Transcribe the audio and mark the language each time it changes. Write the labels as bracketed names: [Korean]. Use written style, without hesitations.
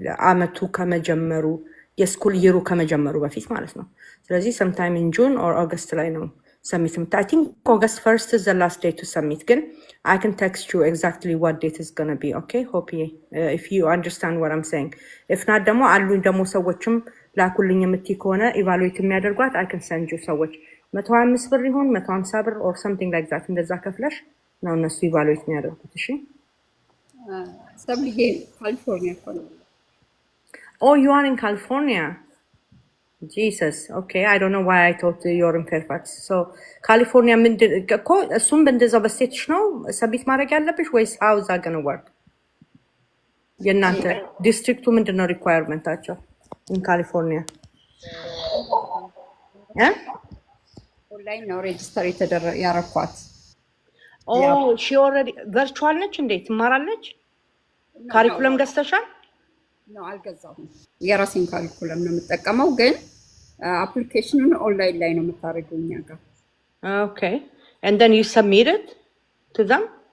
[Amharic] አመቱ ከመጀመሩ የስኩል ይሩ ከመጀመሩ በፊት ማለት ነው ስለዚህ [English] sometime in June or August ላይ ነው submit I think August 1st is the last day to submit [Amharic] ግን [English] I can text you exactly what date is going to be okay hope if you understand what I'm saying if not [Amharic] ደግሞ አሉኝ ደግሞ ሰዎችም ላኩልኝ የምትይ ከሆነ ኢቫሉዌት የሚያደርጓት [English] I can send you [Amharic] ሰዎች 125 ብር ይሁን 150 ብር [English] or something like that [Amharic] እንደዛ ከፍለሽ ነው እነሱ ኢቫሉዌት የሚያደርጉት እሺ ሰብልዬ ካሊፎርኒያ እኮ ነው [English] oh you are in California Jesus okay I don't know why I thought you're in Fairfax so California [Amharic] እኮ እሱም በእንደዛው በስቴትሽ ነው ሰቢት ማድረግ ያለብሽ ወይስ [English] how is that going to work [Amharic] የእናንተ ዲስትሪክቱ ምንድነው ሪኳየርመንታቸው [English] in California [Amharic] ኦንላይን ነው ሬጅስተር ያረኳት [English] oh she already virtual [Amharic] ነች እንዴ ትማራለች ካሪኩለም ገዝተሻል ነው አልገዛሁም የራሴን ካሪኩለም ነው የምጠቀመው ግን አፕሊኬሽኑን ኦንላይን ላይ ነው የምታደርገው እኛ ጋር [English] okay and then you submit it to them